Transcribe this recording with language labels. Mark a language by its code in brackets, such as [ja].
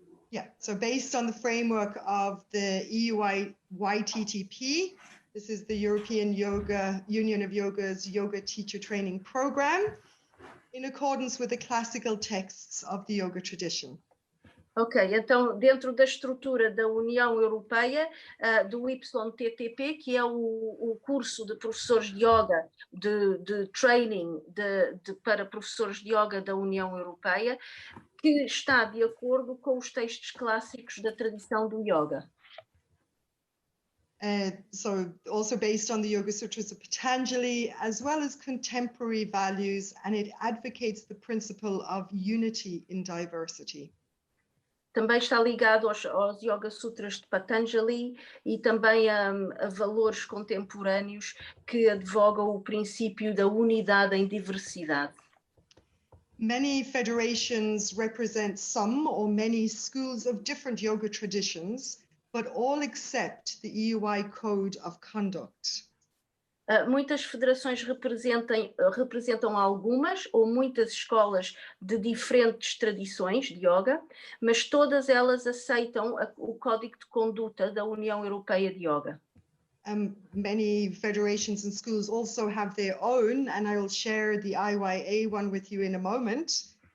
[en] Yeah, so based on the framework of the EUI YTTP, this is the European Union of Yoga's Yoga Teacher Training Program, in accordance with the classical texts of the yoga tradition. [pt] Ok, então dentro da estrutura da União Europeia, do YTTP, que é o curso de professores de yoga, de training para professores de yoga da União Europeia, que está de acordo com os textos clássicos da tradição do yoga. [en] So also based on the Yoga Sutras of Patanjali, as well as contemporary values, and it advocates the principle of unity in diversity. [pt] Também está ligado aos Yoga Sutras de Patanjali e também a valores contemporâneos que advogam o princípio da unidade em diversidade. [en] Many federations represent some or many schools of different yoga traditions, but all accept the EUI Code of Conduct. [pt] Muitas federações representam algumas ou muitas escolas de diferentes tradições de yoga, mas todas elas aceitam o Código de Conduta da União Europeia de Yoga. [en] Many federations and schools also have their own, and I will share the IYA one with you in a moment.